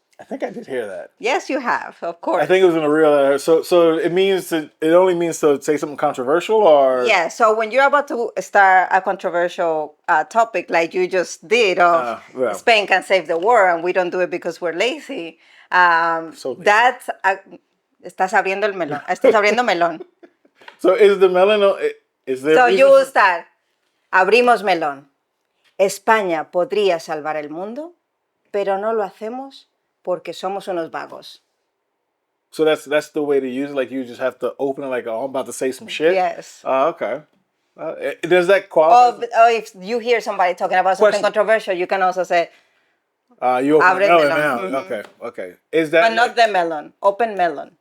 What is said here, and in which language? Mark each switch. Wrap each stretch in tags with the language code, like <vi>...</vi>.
<en>I think I did hear that. Yes, you have, of course. I think it was in a real. So it means it only means to say something controversial, or yeah. So when you're about to start a controversial topic like you just did, Spain can save the world, and we don't do it because we're lazy. So lazy.</en> <es>That's estás abriendo el melón. Estás abriendo melón.</es> <en>So is the melon? Is there? So you will start.</en> <es>Abrimos melón. España podría salvar el mundo, pero no lo hacemos porque somos unos vagos.</es> <en>So that's the way to use it. Like, you just have to open it like, oh, I'm about to say some shit. Yes. Okay. Does that qualify? Or if you hear somebody talking about something controversial, you can also say, you open</en> <es>abre</es> <en>melon</en> <es>melón.</es> <en>now. Okay. Is that? But not the melon. Open melon.</en>